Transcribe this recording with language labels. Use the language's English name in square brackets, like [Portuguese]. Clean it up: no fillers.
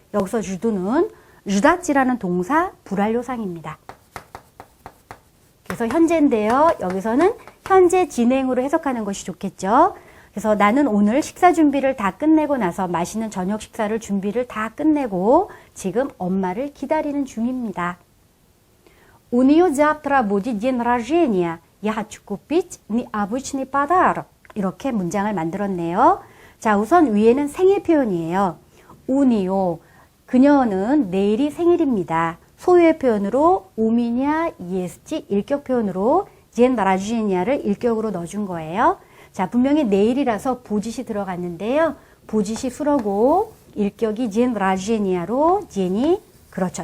[Korean] 여기서 주두는 주다찌라는 동사 불완료상입니다. 그래서 현재인데요. 여기서는 현재 진행으로 해석하는 것이 좋겠죠. 그래서 나는 오늘 식사 준비를 다 끝내고 나서 맛있는 저녁 식사를 준비를 다 끝내고 지금 엄마를 기다리는 중입니다. [Russian] У неё завтра будет день рождения. Я хочу купить необычный подарок. [Korean] 이렇게 문장을 만들었네요. 자, 우선 위에는 생일 표현이에요. [Russian] У неё, [Korean] 그녀는 내일이 생일입니다. 소유의 표현으로 우미냐, 예스지, 일격 표현으로 dень рождениa를 일격으로 넣어준 거예요. 자, 분명히 내일이라서 부짓이 들어갔는데요. 부짓이 수로고 일격이 dень рождениa로 dien이 그렇죠.